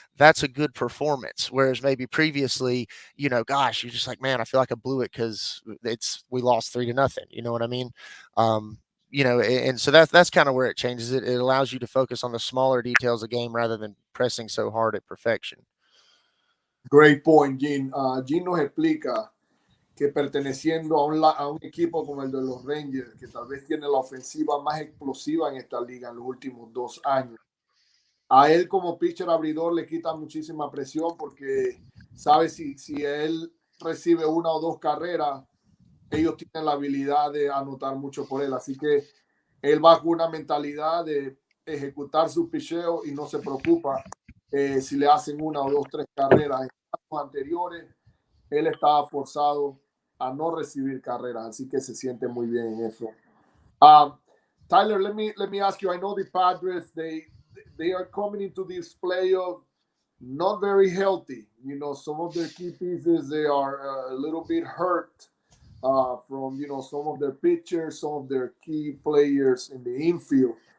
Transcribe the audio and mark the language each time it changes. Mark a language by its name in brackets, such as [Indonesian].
[English] That's a good performance. Whereas maybe previously, gosh, you're just like, man, I feel like I blew it because we lost 3-0. You know what I mean? And so that's kind of where it changes. It allows you to focus on the smaller details of the game rather than pressing so hard at perfection. Great point, Gene. [Spanish] Gene nos explica que perteneciendo a un equipo como el de los Rangers, que tal vez tiene la ofensiva más explosiva en esta liga en los últimos 2 años, a él como pitcher abridor le quita muchísima presión porque sabe si él recibe 1 o 2 carreras, ellos tienen la habilidad de anotar mucho por él. Así que él va con una mentalidad de ejecutar su picheo y no se preocupa si le hacen 1 o 2, 3 carreras. En años anteriores, él estaba forzado a no recibir carreras, así que se siente muy bien en eso. [English] Tyler, let me ask you. I know the Padres, they are coming into this playoff not very healthy. Some of their key pieces, they are a little bit hurt from some of their pitchers, some of their key players in the infield.